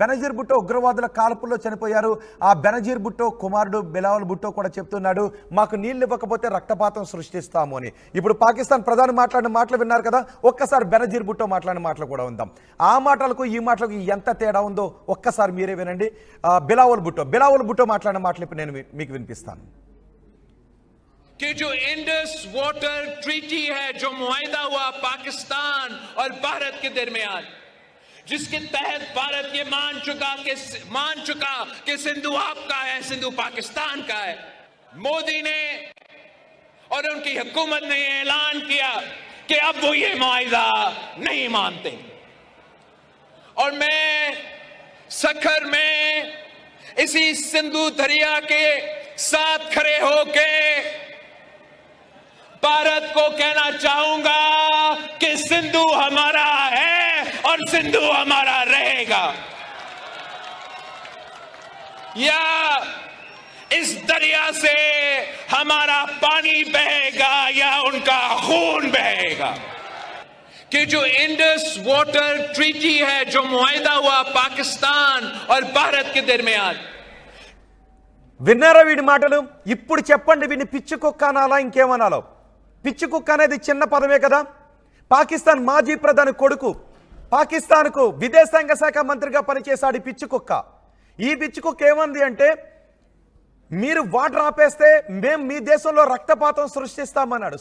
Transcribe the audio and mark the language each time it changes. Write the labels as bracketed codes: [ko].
[te] బెనజీర్ భుట్టో ఉగ్రవాదుల కాల్పుల్లో చనిపోయారు. ఆ బెనజీర్ భుట్టో కుమారుడు బిలావల్ భుట్టో కూడా చెప్తున్నాడు, మాకు నీళ్ళు ఇవ్వకపోతే రక్తపాతం సృష్టిస్తాము అని. ఇప్పుడు పాకిస్తాన్ ప్రధాని మాట్లాడిన మాటలు విన్నారు కదా, ఒక్కసారి బెనజీర్ భుట్టో మాట్లాడిన మాటలు కూడా ఉందాం. ఆ మాటలకు ఈ మాటలకు ఎంత తేడా ఉందో ఒక్కసారి మీరే వినండి. బిలావల్ భుట్టో మాట్లాడిన మాటలు ఇప్పుడు నేను మీకు వినిపిస్తాను. [hi] कि जो इंडस वाटर ट्रीटी है, जो मुआहिदा हुआ पाकिस्तान और भारत के दरमियान, जिसके तहत भारत ये मान चुका कि सिंधु आपका है, सिंधु पाकिस्तान का है। मोदी ने और उनकी हुकूमत ने ऐलान किया कि अब वो ये मुआहिदा नहीं मानते। और मैं सखर में इसी सिंधु दरिया के साथ खड़े होके भारत को कहना चाहूंगा कि सिंधु हमारा है और सिंधु हमारा रहेगा। या इस दरिया से हमारा पानी बहेगा या उनका खून बहेगा। कि जो इंडस वाटर ट्रीटी है, जो मुआहिदा हुआ पाकिस्तान और भारत के दरमियान, [te] విన్నారా వీడి మాటలు? ఇప్పుడు చెప్పండి, వీడిని పిచ్చి కుక్క అనాలా ఇంకేమనాలో? పిచ్చి కుక్క అనేది చిన్న పదమే కదా. పాకిస్తాన్ మాజీ ప్రధాని కొడుకు, పాకిస్తాన్కు విదేశాంగ శాఖ మంత్రిగా పనిచేశాడు ఈ పిచ్చి కుక్క. ఈ పిచ్చి కుక్క ఏమంది అంటే, మీరు వాటర్ ఆపేస్తే మేము మీ దేశంలో రక్తపాతం సృష్టిస్తామన్నాడు.